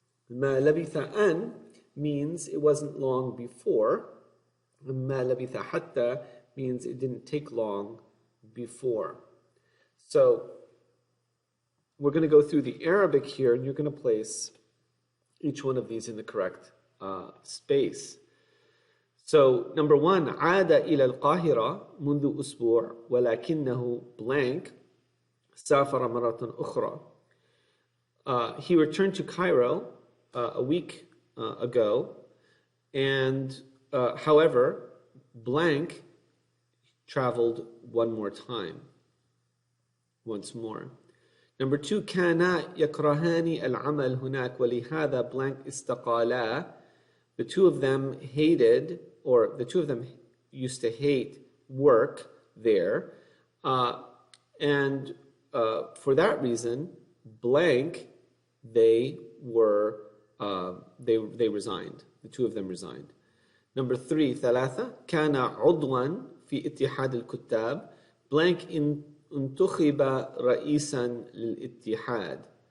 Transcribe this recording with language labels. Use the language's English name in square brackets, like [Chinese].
[Arabic] ما لبث أن [English] means it wasn't long before. [Arabic] ما لبث حتى [English] means it didn't take long before. So we're going to go through the Arabic here, and you're going to place each one of these in the correct space. So number 1, [Arabic] عاد إلى القاهرة منذ أسبوع ولكنه blank سافر مرة أخرى. [English] He returned to Cairo a week ago, and however, blank traveled one more time. Once more. Number 2, [Arabic] كانا يكرهان العمل هناك ولهذا blank استقالا. [English] The two of them hated, or the two of them used to hate work there, and for that reason, blank, they resigned. The two of them resigned. Number 3, [Arabic] ثلاثة كان عضوا في اتحاد الكتاب blank انتخب رئيسا للاتحاد.